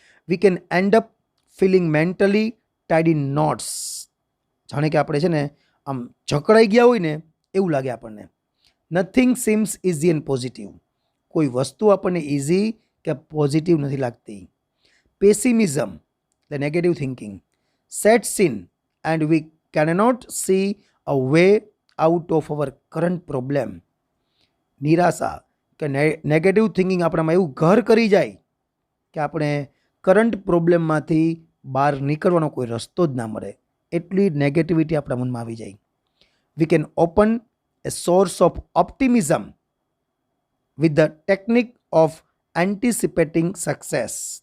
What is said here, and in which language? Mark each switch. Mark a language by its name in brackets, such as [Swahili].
[English] We can end up feeling mentally tied in knots. [Gujarati] જાણે કે આપણે છે ને આમ જકડાઈ ગયા હોય ને એવું લાગે આપણને. [English] Nothing seems easy and positive. [Gujarati] કોઈ વસ્તુ આપણને ઇઝી કે પોઝિટિવ નથી લાગતી. પેસિમિઝમ એટલે negative thinking. [English] sets in and we cannot see a way out of our current problem. [Gujarati] નિરાશા કે નેગેટિવ થિંકિંગ આપણામાં એવું ઘર કરી જાય કે આપણે કરંટ પ્રોબ્લેમમાંથી બહાર નીકળવાનો કોઈ રસ્તો જ ના મળે, એટલી નેગેટિવિટી આપણા મનમાં આવી જાય. [English] We can open a source of optimism with the technique of anticipating success.